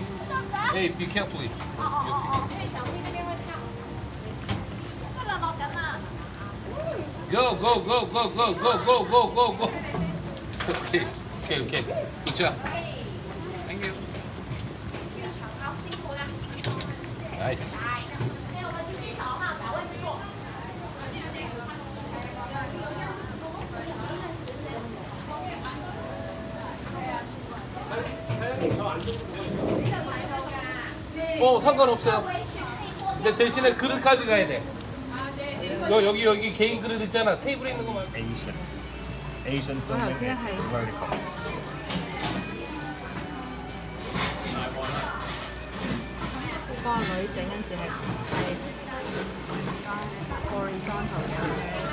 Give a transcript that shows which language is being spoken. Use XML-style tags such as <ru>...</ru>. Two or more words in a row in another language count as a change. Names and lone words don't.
<en>Hey, be carefully. Go. Okay. Good job. Thank you. Nice.</en> <ko>상관없어요. 근데 대신에 그릇 가져가야 돼. 여기 개인 그릇 있잖아. 테이블에 있는 거 말고.</ko> <en>Asian food. Vertical.</en> <yue>個女整嗰陣時係 horizontal 嘅。</yue>